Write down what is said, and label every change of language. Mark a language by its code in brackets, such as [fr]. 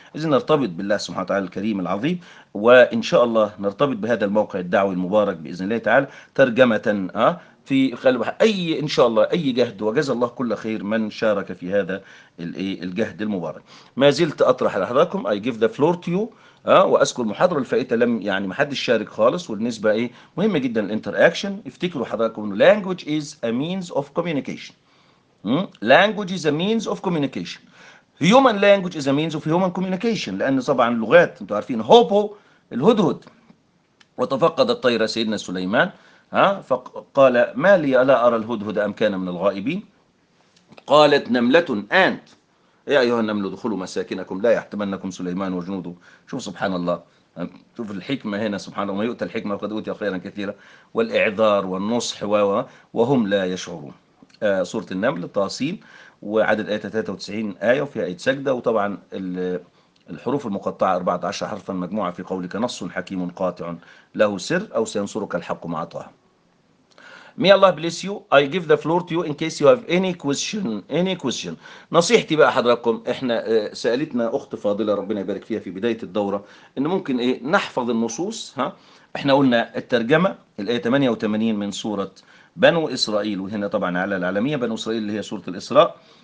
[ar] إذا نرتبط بالله سبحانه وتعالى الكريم العظيم، وإن شاء الله نرتبط بهذا الموقع الدعوي المبارك بإذن الله تعالى ترجمة في قلب أي إن شاء الله أي جهد، وجزا الله كل خير من شارك في هذا الجهد المبارك. ما زلت أطرح على حضراتكم [en] I give the floor to you، [ar] واذكر المحاضره الفائته لم يعني ما حدش شارك خالص، والنسبه مهمه جدا الانتر اكشن. افتكروا حضراتكم انه [en] language is a means of communication. Language is a means of communication. Human language is a means of human communication. [ar] لأن طبعا اللغات انتوا عارفين هوبو الهدهد، وتفقد الطير سيدنا سليمان فقال ما لي ألا أرى الهدهد أم كان من الغائبين، قالت نملة أنت يا أيها النمل ادخلوا مساكنكم لا يحتمنكم سليمان وجنوده. شوف سبحان الله، شوف الحكمة هنا سبحان الله، ما يؤتى الحكمة وقد أوتي خيرا كثيرا، والإعذار والنصح وهم لا يشعرون. سورة النمل طاسين وعدد آية 93 آية وفيها آية سجدة، وطبعا الحروف المقطعة 14 حرفا مجموعة في قولك نص حكيم قاطع له سر أو سينصرك الحق مع طه. [en] May Allah bless you. I give the floor to you in case you have any question. Any question. [ar] نصيحتي بقى حضراتكم، احنا سألتنا أخت فاضلة ربنا يبارك فيها في بداية الدورة إن ممكن نحفظ النصوص، احنا قلنا الترجمة الآية 88 من سورة بنو إسرائيل، وهنا طبعا على العالمية بنو إسرائيل اللي هي سورة الإسراء.